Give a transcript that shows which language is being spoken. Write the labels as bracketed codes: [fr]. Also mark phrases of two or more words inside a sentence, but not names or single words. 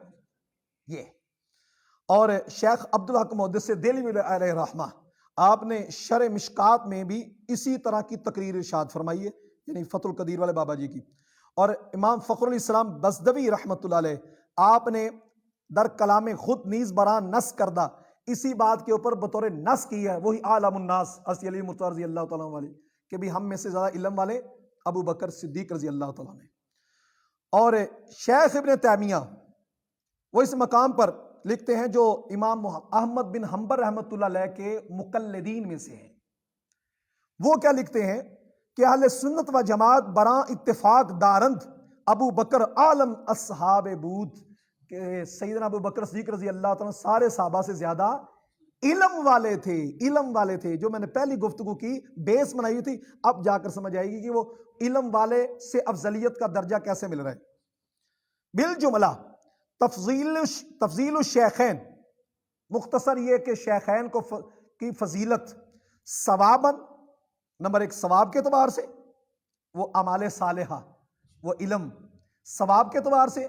[ur] یہ اور شیخ عبدالحق محدث دہلوی [ar] علیہ رحمہ [ur] آپ نے شرح مشکات میں بھی اسی طرح کی تقریر ارشاد فرمائی ہے، یعنی فتح القدیر والے بابا جی کی. اور امام فخر الاسلام بزدوی [ar] رحمۃ اللہ علیہ [ur] آپ نے [fa] در کلام خود نیز بران نص کردہ [ur] اسی بات کے اوپر بطور نص کی ہے، وہی [ar] عالم الناس [ur] حضرت علی مرتضیٰ [ar] رضی اللہ تعالیٰ [ur] والے، کہ بھی ہم میں سے زیادہ علم والے ابو بکر صدیق [ar] رضی اللہ تعالیٰ [ur] نے. اور شیخ ابن تیمیہ وہ اس مقام پر لکھتے ہیں جو امام احمد بن حنبل [ar] رحمۃ اللہ علیہ [ur] کے مقلدین میں سے ہیں. وہ کیا لکھتے ہیں کہ [fa] اہل سنت و جماعت براں اتفاق دارند ابو بکر عالم اصحاب بود [ur] کہ سیدنا ابو بکر صدیق [ar] رضی اللہ تعالیٰ [ur] سارے صحابہ سے زیادہ علم والے تھے، علم والے تھے. جو میں نے پہلی گفتگو کی بیس بنائی تھی، اب جا کر سمجھ آئے گی کہ وہ علم والے سے افضلیت کا درجہ کیسے مل رہا ہے. [ar] بالجملہ تفضیل الشیخین، [ur] مختصر یہ کہ شیخین کی فضیلت ثواباً، نمبر ایک ثواب کے اعتبار سے، وہ اعمال صالحہ، وہ علم ثواب کے اعتبار سے.